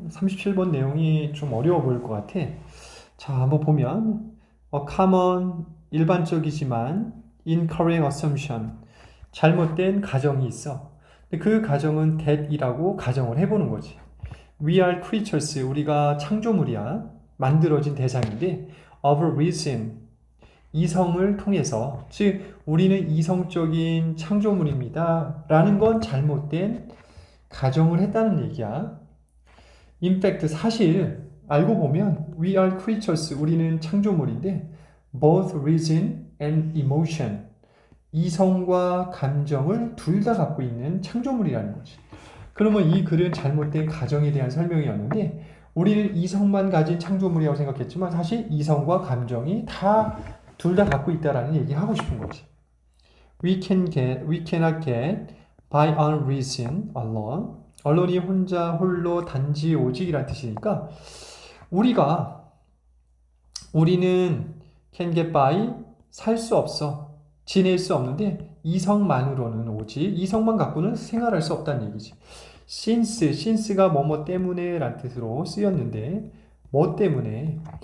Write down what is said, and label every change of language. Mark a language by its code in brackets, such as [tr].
[ko] 37번 내용이 좀 어려워 보일 것 같아. 자, 한번 보면 [en] common, [ko] 일반적이지만 [en] incorrect assumption, [ko] 잘못된 가정이 있어. 근데 그 가정은 that이라고 가정을 해보는 거지. [en] We are creatures, [ko] 우리가 창조물이야. 만들어진 대상인데 [en] of reason, [ko] 이성을 통해서, 즉 우리는 이성적인 창조물입니다 라는 건 잘못된 가정을 했다는 얘기야. [en] In fact, [ko] 사실 알고 보면 [en] we are creatures, [ko] 우리는 창조물인데 [en] both reason and emotion, [ko] 이성과 감정을 둘 다 갖고 있는 창조물이라는 거지. 그러면 이 글은 잘못된 가정에 대한 설명이었는데 우리는 이성만 가진 창조물이라고 생각했지만 사실 이성과 감정이 다 둘 다 갖고 있다라는 얘기 하고 싶은 거지. [en] We cannot get by our reason alone. [ko] 언론이 혼자, 홀로, 단지, 오직이란 뜻이니까 우리는 [en] can get by, [ko] 살 수 없어, 지낼 수 없는데 이성만으로는, 오직 이성만 갖고는 생활할 수 없다는 얘기지. since가 뭐뭐 때문에 란 뜻으로 쓰였는데 뭐 때문에?